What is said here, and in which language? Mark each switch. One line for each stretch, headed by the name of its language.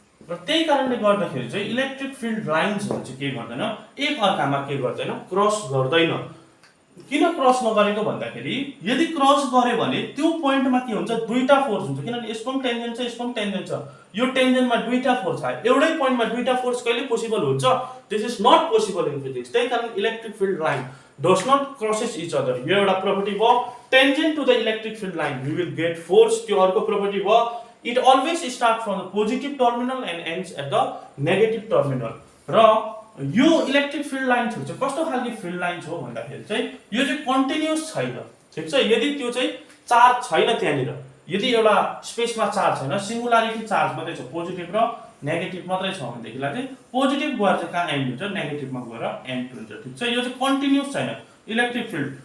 Nepali: र त्यही कारणले गर्दाखेरि चाहिँ इलेक्ट्रिक फिल्ड लाइन्सहरु चाहिँ के गर्दैन, एक अर्कामा के गर्दैन, क्रस गर्दैन। किन क्रस नगरेको भन्दाखेरि यदि क्रस गरे भने त्यो पोइन्टमा के हुन्छ, दुईटा फोर्स हुन्छ। किनभने यसको पनि टेन्जेन्ट छ, यसको पनि टेन्जेन्ट छ। यो टेन्जेन्टमा दुईटा फोर्स आयो, एउटै पोइन्टमा दुईटा फोर्स कहिले पोसिबल हुन्छ,
English: This is not possible in physics.
Nepali: त्यही कारण
English: Electric field line does not crosses each other.
Nepali: यो एउटा प्रोपर्टी भयो।
English: tangent to the electric field line you will get force,
Nepali: त्यो अर्को प्रोपर्टी भयो।
English: It always starts from the positive terminal and ends at the negative terminal.
Nepali: र यो electric field line चाहिँ कस्तो खालको फिल्ड लाइन हो भन्दाखेरि चाहिँ यो चाहिँ कन्टिन्युअस छैन, ठीक छ। यदि त्यो चाहिँ चार्ज छैन त्यहाँनिर, यदि एउटा स्पेसमा चार्ज छैन, सिंगुलारिटी चार्ज मात्रै छ, पोजिटिभ र नेगेटिभ मात्रै छ भनेदेखिलाई चाहिँ पोजिटिभ गएर चाहिँ कहाँ एन्ड हुन्छ, नेगेटिभमा गएर एन्ड हुन्छ, ठीक छ। यो चाहिँ कन्टिन्युअस छैन इलेक्ट्रिक फिल्ड।